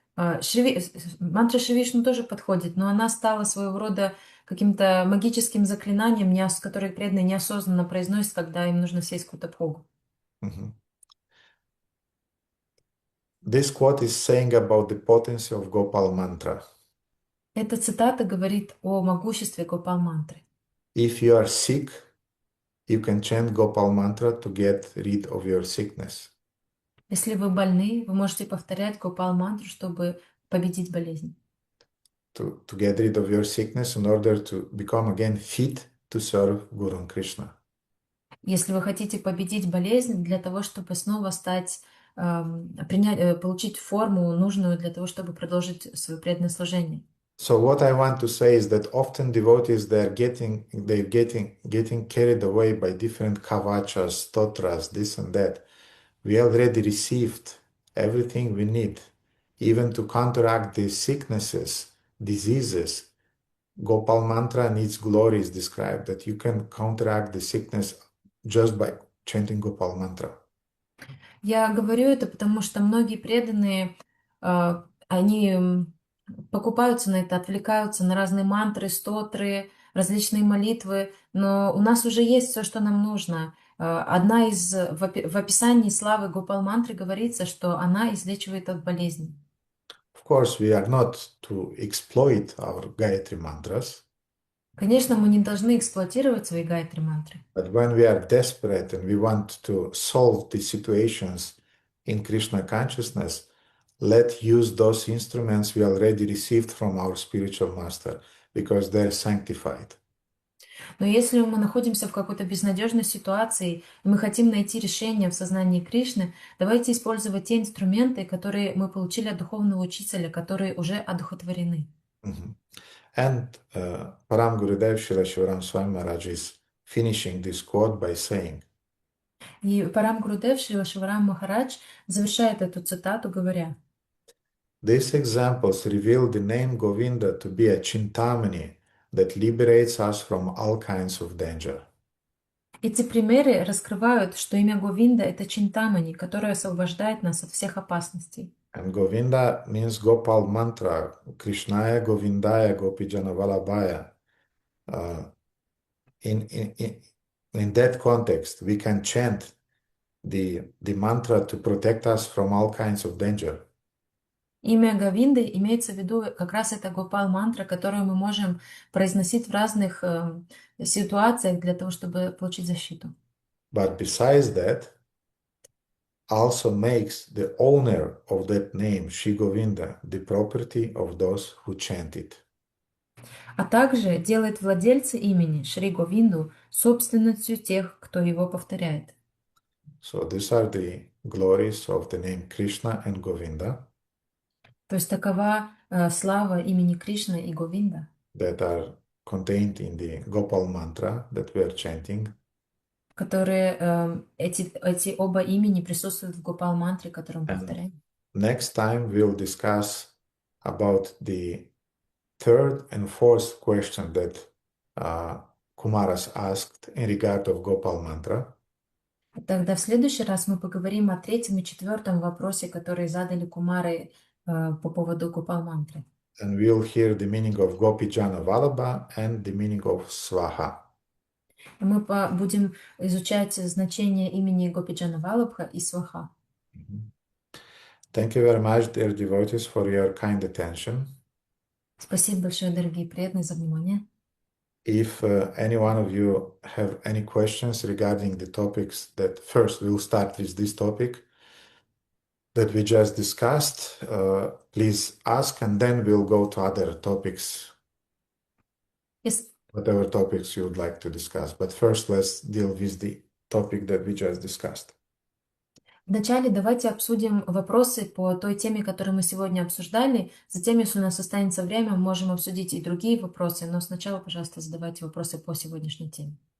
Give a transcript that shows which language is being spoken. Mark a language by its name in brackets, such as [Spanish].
[Russian] Мантра Шри Вишну тоже подходит, но она стала своего рода каким-то магическим заклинанием, которое преданные неосознанно произносят, когда им нужно съесть какую-то пхогу. Mhm. [English] This quote is saying about the potency of Gopal mantra. [Russian] Эта цитата говорит о могуществе Гопал мантры. [English] If you are sick, you can chant Gopal mantra to get rid of your sickness. [Russian] Если вы больны, вы можете повторять Гопал мантру, чтобы победить болезнь. [English] To get rid of your sickness in order to become again fit to serve Guru and Krishna. [Russian] Если вы хотите победить болезнь для того, чтобы снова получить форму нужную для того, чтобы продолжить свое преданное служение. [English] So what I want to say is that often devotees they're getting carried away by different kavachas, stotras, this and that. We already received everything we need, even to counteract the sicknesses, diseases. Gopal mantra and its glory is described that you can counteract the sickness just by chanting Gopal mantra. [Russian] Я говорю это, потому что многие преданные, они покупаются на это, отвлекаются на разные мантры, стотры, различные молитвы, но у нас уже есть все, что нам нужно. В описании славы Гопал мантры говорится, что она излечивает от болезней. [English] Of course, we are not to exploit our Gayatri mantras. [Russian] Конечно, мы не должны эксплуатировать свои гайатри мантры. [English] But when we are desperate and we want to solve the situations in Krishna consciousness, let's use those instruments we already received from our spiritual master because they're sanctified. [Russian] Но если мы находимся в какой-то безнадежной ситуации, и мы хотим найти решение в сознании Кришны, давайте использовать те инструменты, которые мы получили от духовного учителя, которые уже одухотворены. Mhm. [English] And Param Gurudev Srila Shivaram Swami Maharaj is finishing this quote by saying, [Russian] И Парам Гурудев Шрила Шиварам Махарадж завершает эту цитату, говоря: [English] these examples reveal the name Govinda to be a chintamani that liberates us from all kinds of danger. [Russian] эти примеры раскрывают, что имя Говинда — это Чинтамани, которое освобождает нас от всех опасностей. [English] And Govinda means Gopal mantra, [Sanskrit] Krishnaya Govindaya Gopijana Vallabhaya. [English] Uh, in that context, we can chant the mantra to protect us from all kinds of danger. [Russian] Имя Говинды имеется в виду как раз это Гопал-мантра, которую мы можем произносить в разных ситуациях для того, чтобы получить защиту. [English] But besides that, also makes the owner of that name, Shri Govinda, the property of those who chant it. [Russian] А также делает владельца имени Шри Говинду собственностью тех, кто его повторяет. [English] So these are the glories of the name Krishna and Govinda [Russian] То есть такова слава имени Кришны и Говинда, [English] that are contained in the Gopal mantra that we are chanting. [Russian] которые эти оба имени присутствуют в Гопал-мантре, которую мы [English] And [Russian] повторяем. [English] next time we'll discuss about the third and fourth question that Kumaras asked in regard of Gopal mantra. [Russian] Тогда в следующий раз мы поговорим о третьем и четвертом вопросе, которые задали Кумары по поводу Гопал-мантры. [English] And we'll hear the meaning of Gopijana Vallabha and the meaning of Swaha. [Russian] Мы будем изучать значение имени Гопиджана Валабха и Сваха. [English] Thank you very much, dear devotees, for your kind attention. [Russian] Спасибо большое, дорогие преданные, за внимание. [English] If any one of you have any questions regarding the topics that first we'll start with this topic that we just discussed, please ask, and then we'll go to other topics, whatever topics you would like to discuss. But first, let's deal with the topic that we just discussed. [Russian] Вначале давайте обсудим вопросы по той теме, которую мы сегодня обсуждали. Затем, если у нас останется время, мы можем обсудить и другие вопросы, но сначала, пожалуйста, задавайте вопросы по сегодняшней теме.